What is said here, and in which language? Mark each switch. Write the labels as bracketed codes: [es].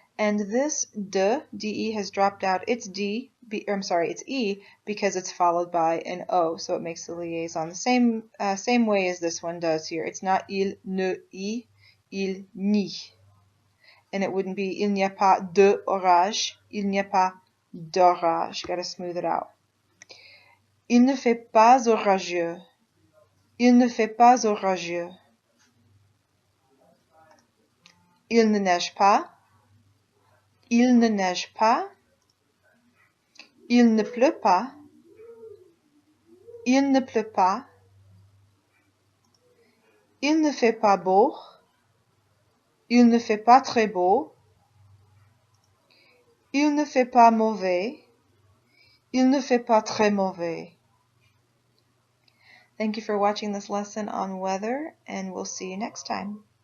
[en] And this de has dropped out. It's it's e because it's followed by an o, so it makes the liaison the same way as this one does here. It's not [fr] il ne i, il n'y. [en] And it wouldn't be [fr] il n'y a pas de orage, il n'y a pas d'orage. [en] Got to smooth it out. [fr] Il ne fait pas orageux. Il ne fait pas orageux. Il ne neige pas. Il ne neige pas. Il ne pleut pas. Il ne pleut pas. Il ne fait pas beau. Il ne fait pas très beau. Il ne fait pas mauvais. Il ne fait pas très mauvais. [en] Thank you for watching this lesson on weather, and we'll see you next time.